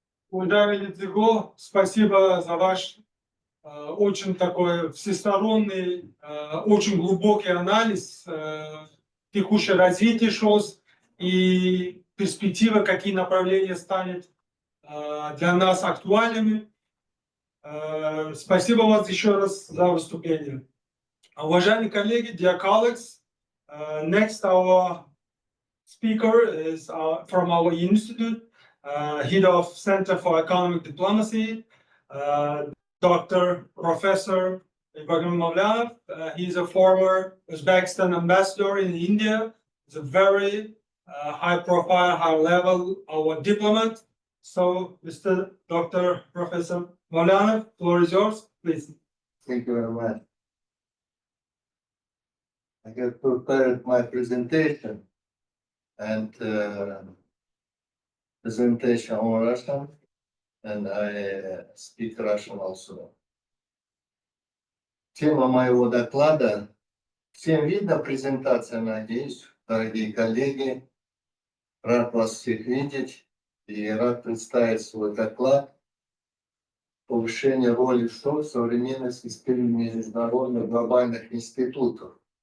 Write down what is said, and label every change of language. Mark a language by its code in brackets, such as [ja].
[ru] Уважаемый Дзиго, спасибо за ваш очень такой всесторонний, очень глубокий анализ текущего развития ШОС и перспективы, какие направления станут для нас актуальными. Спасибо вам еще раз за выступление. Уважаемые коллеги, [en] dear colleagues, next our speaker is from our institute, head of Center for Economic Diplomacy, Dr. Professor Ibrahim Mavlanov. He is a former Uzbekistan ambassador in India. He's a very high profile, high level our diplomat. So, Mr. Dr. Professor Mavlanov, floor is yours, please. Thank you very much. I have prepared my presentation and presentation on Russian, and I speak Russian also. [ru] тема моего доклада. Всем видно презентация, надеюсь, дорогие коллеги. Рад вас всех видеть и рад представить свой доклад «Повышение роли ШО в современной системе международных глобальных институтов».